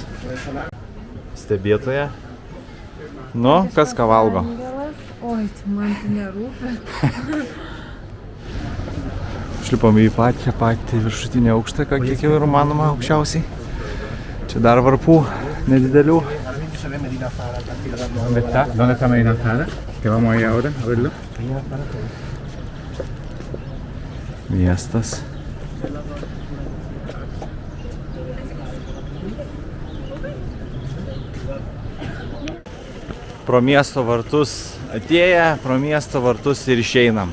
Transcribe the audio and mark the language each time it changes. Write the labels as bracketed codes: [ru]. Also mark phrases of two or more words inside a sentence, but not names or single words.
[lt] Stebėtoja. Nu, kas ką valgo? Angelas. Oi, tai man tai nerūpi. Šlipame į patį viršutinį aukštą, kiek jau yra manoma aukščiausiai. Čia dar varpų nedidelių. [es] ¿Dónde está? ¿Dónde está Medina Zahara? Que vamos a ir ahora a verlo. [lt] Miestas. Pro miesto vartus atėję, pro miesto vartus ir išeinam.